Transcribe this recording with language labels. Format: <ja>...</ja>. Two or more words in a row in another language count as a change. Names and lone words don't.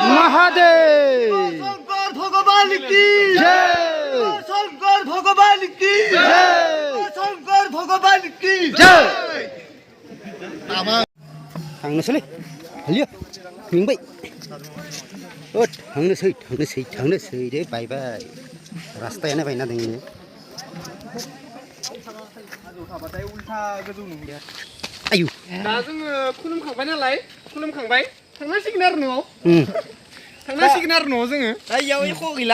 <hi>महादेव शंकर भगवान की जय शंकर भगवान की जय शंकर भगवान की</hi> <brx>जय थांनोसैलै हलियो मेंबाय थांनोसै दे बायबाय रास्तायानो बायना दङ आयु दा जोङो खुलुमखांबाय नालाय खुलुमखांबाय थांनांसिगोन आरो न'आव थांनांसिगोन आरो न'आव जोङो दा इयाव एख' गैला</brx>